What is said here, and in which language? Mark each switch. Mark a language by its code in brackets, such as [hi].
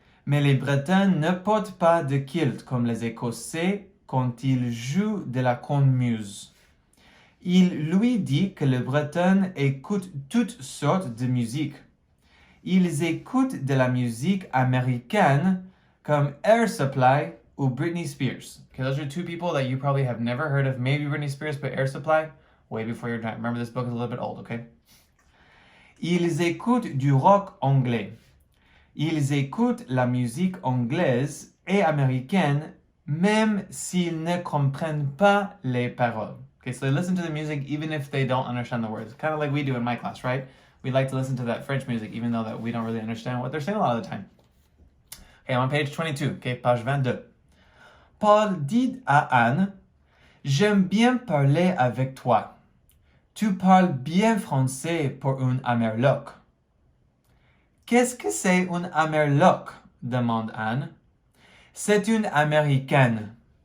[fr] Mais les Bretons ne portent pas de kilt comme les Écossais quand ils jouent de la cornemuse. Il lui dit que les Bretons écoutent toutes sortes de musique. Ils écoutent de la musique américaine comme Air Supply ou Britney Spears. [en] Okay, those are two people that you probably have never heard of. Maybe Britney Spears, but Air Supply, way before your time. Remember, this book is a little bit old, okay? Ils écoutent du rock anglais. Ils écoutent la musique anglaise et américaine même s'ils ne comprennent pas les paroles. Okay, so they listen to the music even if they don't understand the words. Kind of like we do in my class, right? We like to listen to that French music even though that we don't really understand what they're saying a lot of the time. Okay, I'm on page 22, okay, page 22. [fr] Paul dit à Anne, « J'aime bien parler avec toi. Tu parles bien français pour un Amerloc. » Qu'est-ce que c'est une Amerloc? Demande Anne. C'est une américaine.